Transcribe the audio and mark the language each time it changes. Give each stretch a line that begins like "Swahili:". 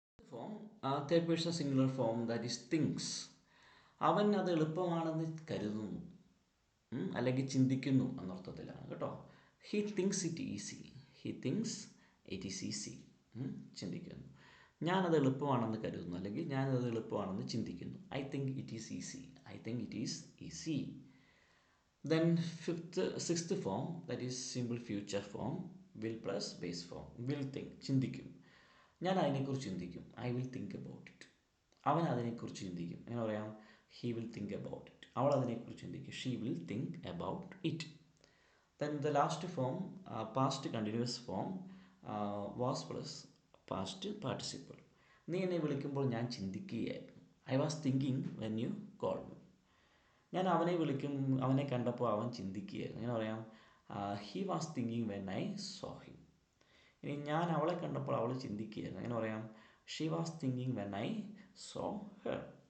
English: Form third person singular form, that is thinks.
Malayalam: അവൻ അത് എളുപ്പമാണെന്ന് കരുതുന്നു, അല്ലെങ്കിൽ ചിന്തിക്കുന്നു എന്നർത്ഥത്തിലാണ് കേട്ടോ.
English: He thinks it easy. He thinks it is easy. ചിന്തിക്കുന്നു.
Malayalam: ഞാനത് എളുപ്പമാണെന്ന് കരുതുന്നു, അല്ലെങ്കിൽ ഞാനത് എളുപ്പമാണെന്ന് ചിന്തിക്കുന്നു.
English: I think it is easy. I think it is easy. Then sixth form, that is simple future form, will plus base form. Will think, ചിന്തിക്കും.
Malayalam: ഞാൻ അതിനെക്കുറിച്ച് ചിന്തിക്കും.
English: I will think about it.
Malayalam: അവൻ അതിനെക്കുറിച്ച് ചിന്തിക്കും. എങ്ങനെ പറയാം,
English: He will think about it.
Malayalam: അവൾ അതിനെക്കുറിച്ച് ചിന്തിക്കും.
English: She will think about it. Then the last form, past continuous form, was plus past participle.
Malayalam: നീ എന്നെ വിളിക്കുമ്പോൾ ഞാൻ ചിന്തിക്കുകയായിരുന്നു.
English: I was thinking when you call me.
Malayalam: ഞാൻ അവനെ കണ്ടപ്പോൾ അവൻ ചിന്തിക്കുകയായിരുന്നു. എങ്ങനെ പറയാം,
English: He was thinking when I saw him.
Malayalam: ഇനി ഞാൻ അവളെ കണ്ടപ്പോൾ അവൾ ചിന്തിക്കുകയായിരുന്നു. എങ്ങനെ പറയാം,
English: She was thinking when I saw her.